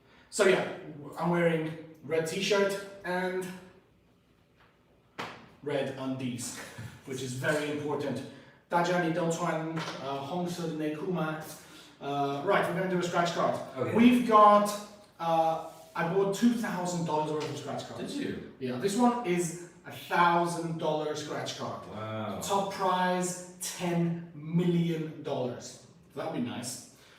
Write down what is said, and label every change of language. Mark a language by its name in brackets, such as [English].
[English] So yeah, I'm wearing red T-shirt and red undies, which is very important. [Chinese] 大家你都穿红色的内裤吗? [English] Right, we're going to do a scratch card. Okay. We've got, I bought $2,000 worth of scratch cards. Did you? Yeah, this one is $1,000 scratch card. Wow. Top prize, $10 million. That'd be nice.